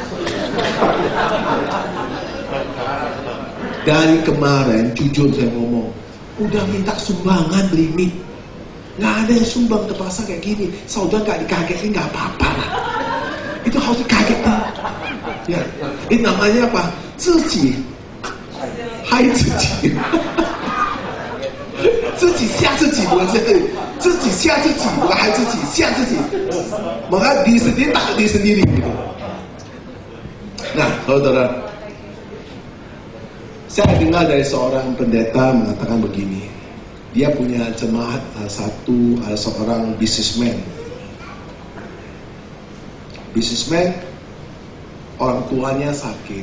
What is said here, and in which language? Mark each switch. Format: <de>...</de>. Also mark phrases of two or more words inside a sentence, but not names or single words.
<id>Dari kemarin, jujur saya ngomong, udah minta sumbangan limit. Nggak ada yang sumbang ke pasar kayak gini. Saudara nggak dikagetin nggak apa-apa lah. Itu harus dikagetin. Ya, ini namanya apa?</id> <zh>自己，还自己. 自己吓自己，</zh> <id>bukan</id> <zh>自己吓自己，</zh> <id>bukan</id> <zh>还自己吓自己。</zh> <id>Maka diri sendiri takut diri sendiri. Gitu. Nah, saudara, saya dengar dari seorang pendeta mengatakan begini. Dia punya jemaat ada seorang businessman. Orang tuanya sakit.</id>